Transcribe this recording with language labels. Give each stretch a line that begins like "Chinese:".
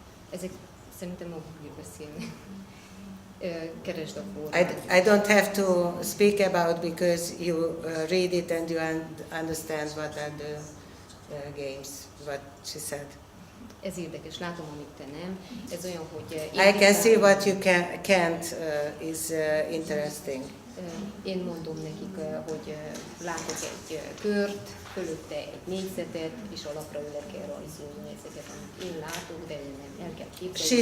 Hungarian: Ezek szerintem magukról beszélnek. Keresd a formát.
English: I don't have to speak about because you read it and you understand what are the games, what she said.
Hungarian: Ez érdekes, látom, amit te nem. Ez olyan, hogy...
English: I can see what you can't is interesting.
Hungarian: Én mondom nekik, hogy látok egy kört, fölötte egy négyzetet, és alapra le kell rajzolni ezeket, amit én látok, de én nem el kell képzelni.